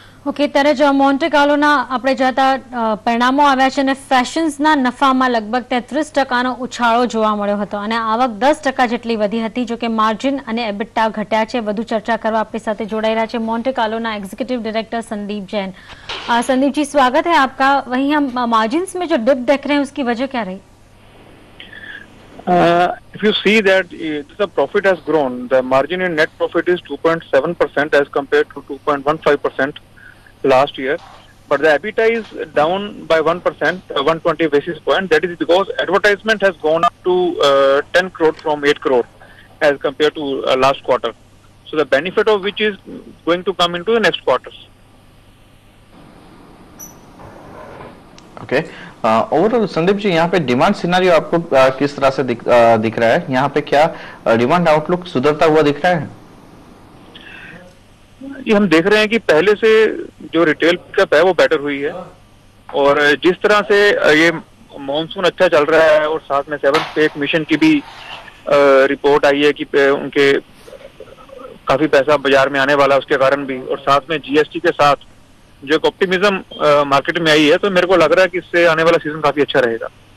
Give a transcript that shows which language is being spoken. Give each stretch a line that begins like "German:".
Gujarati: Okay, ત્યારે જો Monte કાર્લોના આપણે જતા પરિણામો આવ્યા છે અને ફેશન્સના નફામાં લગભગ 33% ઉછાળો જોવા મળ્યો હતો અને આવક 10% જેટલી વધી હતી, જો કે માર્જિન અને એબિટા ઘટ્યા છે। વધુ ચર્ચા કરવા આપણી સાથે જોડાઈ રહ્યા છે મોન્टे Carlo executive director Sandeep Jain.
Hindi: Sandeep ji, स्वागत है आपका। वहीं हम मार्जिन्स में जो डिप देख रहे हैं उसकी वजह क्या रही?
English: If you see that the profit has grown, the margin in net profit is 2.7% as compared to 2.15% last year, but the EBITDA is down by 1%, 120 basis point. That is because advertisement has gone up to 10 crore from 8 crore as compared to last quarter. So the benefit of which is going to come into the next quarters.
Hindi: Okay, overall Sandeep ji यहाँ पे demand scenario आपको किस तरह से दिख रहा है? यहाँ पे क्या डिमांड आउटलुक सुधरता हुआ दिख रहा है? ये हम देख रहे हैं कि पहले से जो रिटेल पिकअप है वो बेटर हुई है, और जिस तरह से ये मॉनसून अच्छा चल रहा है और साथ में 7th पे मिशन की भी रिपोर्ट आई है कि उनके काफी पैसा बाजार में आने वाला है उसके कारण भी, और साथ में जीएसटी के साथ जो एक ऑप्टिमिज्म मार्केट में आई है, तो मेरे को लग रहा है कि इससे आने वाला सीजन काफी अच्छा रहेगा।